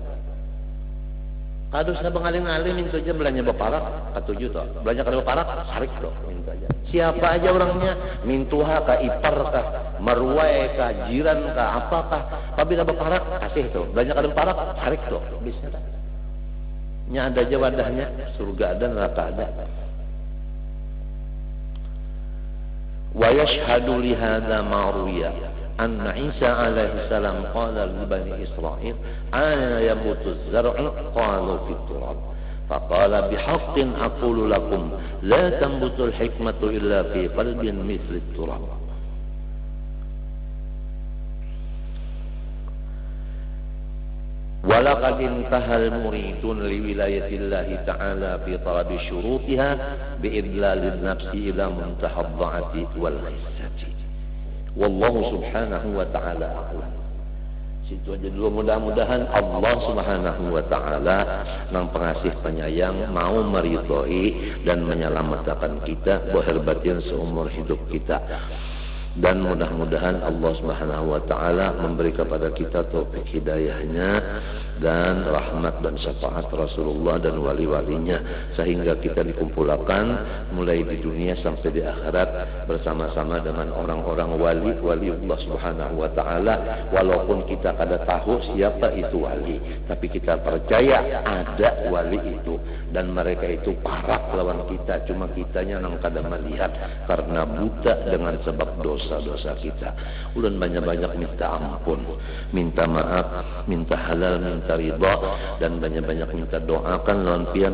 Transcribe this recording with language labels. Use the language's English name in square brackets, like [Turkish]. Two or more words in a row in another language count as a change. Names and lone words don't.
[Banjar] Kado sa bengaling-aling minta aja belanja beparak katuju toh, belanja kada beparak sarik kok minta aja. Siapa aja orangnya, mintuha ka ipar ka marwai ka jiran ka apakah, pabila beparak kasih toh, belanja kada beparak sarik toh, bisa tak? Nya ada aja wadahnya, surga ada neraka ada. [Arabic] ويشهد لهذا ما روي أن عيسى عليه السلام قال لبني إسرائيل أنى يموت الزرع قالوا في التراب فقال بحق أقول لكم لا تنبت الحكمة إلا في قلب مثل التراب. ولقد انتهى المريدون لولاية الله تعالى في طلب شروطها بإذلال النفس إلى منتهى الضعف والخسة والله سبحانه وتعالى أعلم. [Banjar] Situ aja dulu, mudah-mudahan Allah [Arabic] سبحانه وتعالى [Banjar] yang pengasih penyayang mau meridhoi dan menyelamatkan kita zahir batin seumur hidup kita. Dan mudah-mudahan Allah [Arabic] سبحانه وتعالى [Banjar] memberi kepada kita taufik hidayahnya dan rahmat dan syafaat Rasulullah dan wali-walinya sehingga kita dikumpulkan mulai di dunia sampai di akhirat bersama-sama dengan orang-orang wali Allah [Arabic] سبحانه وتعالى. [Banjar] Walaupun kita kada tahu siapa itu wali, tapi kita percaya ada wali itu dan mereka itu parah lawan kita, cuma kitanya nang kada melihat karena buta dengan sebab dosa-dosa kita. Ulun banyak-banyak minta ampun, minta maaf, minta halal, minta ridha, dan banyak-banyak minta doakan lawan pian.